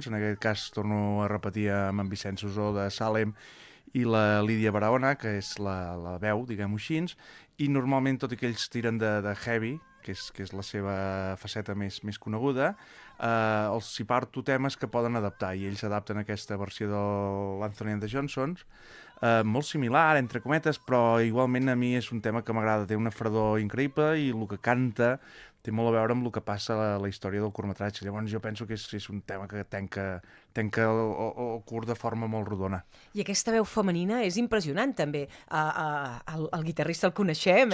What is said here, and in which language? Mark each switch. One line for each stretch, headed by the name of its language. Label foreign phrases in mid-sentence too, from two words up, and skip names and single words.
Catalan: En aquest cas torno a repetir amb en Vicenç Usó de Salem i la Lídia Barahona, que és la veu, diguem-ho així, i normalment tot i que ells tiren de heavy, que és la seva faceta més coneguda, els hi parto temes que poden adaptar, i ells adapten aquesta versió de l'Anthony and the Johnsons, molt similar, entre cometes, però igualment a mi és un tema que m'agrada, té una fredor increïble i el que canta té molt a veure amb el que passa a la història del curtmetratge. Llavors jo penso que és un tema que tenca el curt de forma molt rodona. I aquesta veu femenina és impressionant també. El guitarrista el coneixem,